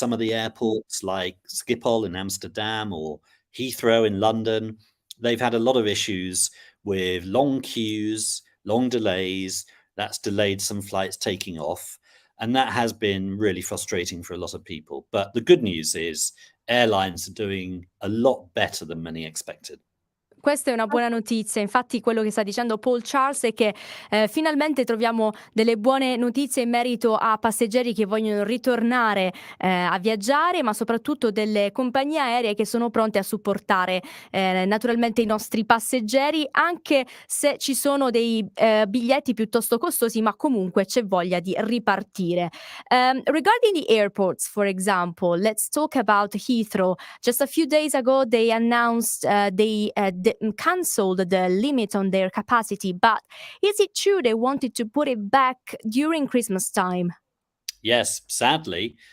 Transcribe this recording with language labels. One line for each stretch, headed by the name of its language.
English: Some of the airports like Schiphol in Amsterdam or Heathrow in London, they've had a lot of issues with long queues, long delays. That's delayed some flights taking off. And that has been really frustrating for a lot of people. But the good news is airlines are doing a lot better than many expected.
Italian: Questa è una buona notizia, infatti quello che sta dicendo Paul Charles è che finalmente troviamo delle buone notizie in merito a passeggeri che vogliono ritornare a viaggiare, ma soprattutto delle compagnie aeree che sono pronte a supportare naturalmente i nostri passeggeri, anche se ci sono dei biglietti piuttosto costosi, ma comunque c'è voglia di ripartire.
English: Regarding the airports, for example, let's talk about Heathrow. Just a few days ago they announced they cancelled the limit on their capacity, but is it true they wanted to put it back during Christmas time? Yes, sadly.